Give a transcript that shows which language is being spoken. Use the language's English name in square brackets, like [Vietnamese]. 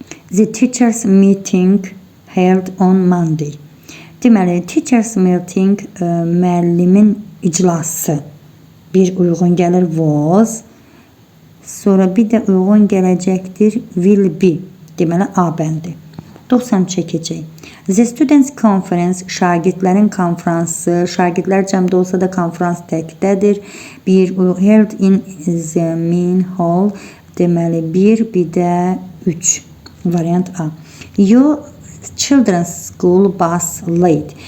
[English] The teachers meeting held on Monday. [Azerbaijani] Deməli, teachers meeting, müəllimin iclası. Bir uyğun gəlir was. Sonra bir də uyğun gələcəkdir will be. Deməli, A bəndi. 90 çəkəcək. [English] The Students Conference, [Azerbaijani] şagirdlərin konfransı, şagirdlər cəmdə olsa da konfrans təkdədir. Bir [English] held in the main hall, [Azerbaijani] Deməli 1, bir də 3. Variant A. [English] Your children's school bus late.